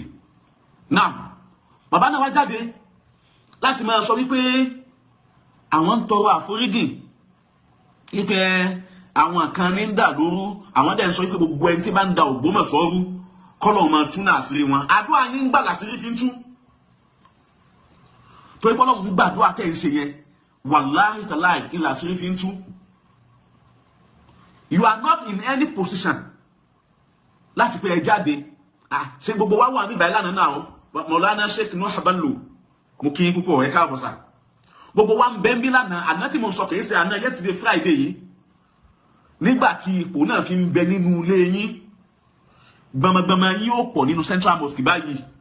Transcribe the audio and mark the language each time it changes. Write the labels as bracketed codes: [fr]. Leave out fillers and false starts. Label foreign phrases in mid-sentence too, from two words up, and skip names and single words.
[yo] Naam, bàbá náà wá jáde láti máa sọ wípé àwọn ń tọrọ àforíjì wípé àwọn kan ní ń dà lóru, àwọn dẹ̀ ń sọ wípé gbogbo ẹni tí bá ń da Ògbómọ̀ṣọ́ rú kọ́lọ̀ máa tú náà àṣírí wọn. Àdúrà yín ń gbà láṣírí fi ń tú. Tó ipọ́ lọ́wọ́ gbàdúrà tẹ́ ń ṣe yẹn, [ar] والله تالله [yo] ilà àṣírí fi ń tú. [en] You are not in any position láti pé ẹ jáde. [yo] Ṣé gbogbo wa wà níbàá ìlànà náà Maulana Sheikh Nuh Haballu mo kí púpọ̀ ẹ káàbọ̀ sà. Gbogbo wa ń bẹ ń bí lánàá àná tí mo sọ kìí ṣe àná yesterday Friday yìí nígbà tí ipò náà fi ń bẹ nínú ilé yín gbọmọgbọmọ yín ó pọ̀ nínú Central Mosque báyìí.